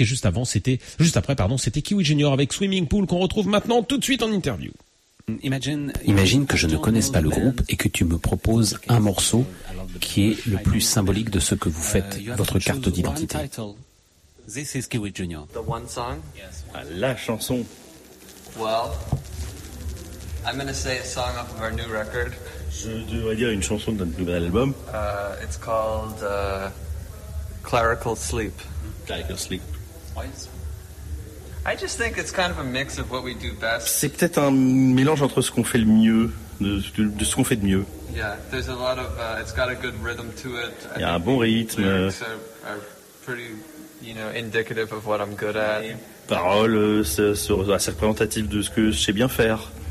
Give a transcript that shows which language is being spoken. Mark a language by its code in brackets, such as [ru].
[fr] Et juste après, c'était Kiwi Junior avec Swimming Pool qu'on retrouve maintenant tout de suite en interview. Imagine que je ne connaisse pas le groupe et que tu me proposes un morceau qui est le plus symbolique de ce que vous faites, votre carte d'identité. [en] This is Kiwi Junior. The one song? Yes. [fr] La chanson. [en] Well, I'm going to say a song off of our new record. [fr] Je devrais dire une chanson de notre nouvel album. [en] It's called Clerical Sleep. Clerical Sleep. Why is I just think it's kind of a mix of what we do best. [fr] C'est peut-être un mélange entre ce qu'on fait le mieux de ce qu'on fait de mieux. [en] Yeah, there's a lot of it's got a good rhythm to it. [fr] Il y a un bon rythme. [en] Lyrics are pretty, you know, indicative of what I'm good at. [fr] Paroles assez représentatives de ce que je sais bien faire.